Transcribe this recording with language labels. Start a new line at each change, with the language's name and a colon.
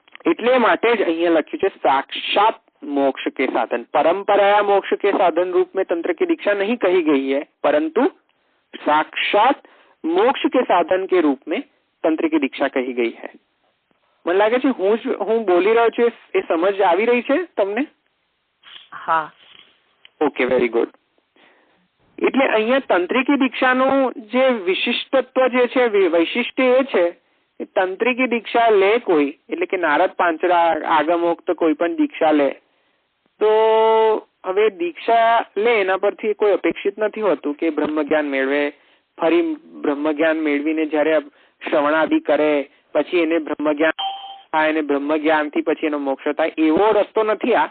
Gujarati: એટલે માટે જ અહીંયા લખ્યું છે
Hindi: साक्षात मोक्ष के साधन। परंपराया मोक्ष के साधन रूप में तंत्र की दीक्षा नहीं कही गई है, परंतु साक्षात मोक्ष के साधन के रूप में तंत्र की दीक्षा कही गई है।
Gujarati: મને લાગે છે હું બોલી રહ્યો છું એ સમજ આવી રહી છે તમને? હા,
English: Okay, very good.
Gujarati: એટલે અહીંયા તંત્રિકી દીક્ષાનું જે વિશિષ્ટત્વ જે છે, વૈશિષ્ટ્ય એ છે કે તંત્રિકી દીક્ષા લે કોઈ એટલે કે નારદ પાંચરા આગમોક્ત કોઈ પણ દીક્ષા લે તો હવે દીક્ષા લે એના પરથી કોઈ અપેક્ષિત નથી હોતું કે બ્રહ્મજ્ઞાન મેળવે, ફરી બ્રહ્મજ્ઞાન મેળવીને જયારે શ્રવણાદિ કરે પછી એને બ્રહ્મજ્ઞાન થાય અને બ્રહ્મજ્ઞાનથી પછી એનો મોક્ષ થાય, એવો રસ્તો નથી।